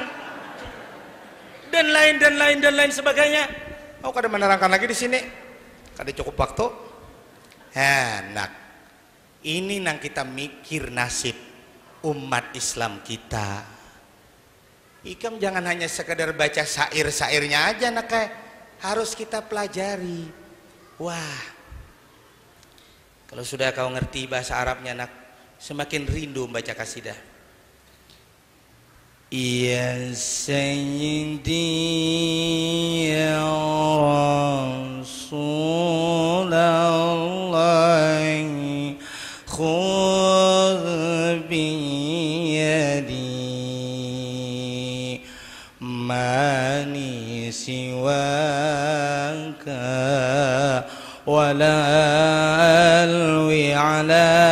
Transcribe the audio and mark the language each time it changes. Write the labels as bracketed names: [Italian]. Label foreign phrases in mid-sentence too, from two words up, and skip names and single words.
[Indonesian] Dan lain sebagainya. [Banjar] Oh, kada menerangkan lagi di sini. Kada cukup waktu. Enak. Ini nang kita mikir nasib umat Islam kita. Ikam jangan hanya sekedar baca syair-syairnya aja nak, harus kita pelajari. [Indonesian] Wah, kalau sudah kau ngerti bahasa Arabnya nak, semakin rindu membaca kasidah. [Arabic] يا سيدي يا رسول الله خذ بيدي ما لي سواك ولا ألوي على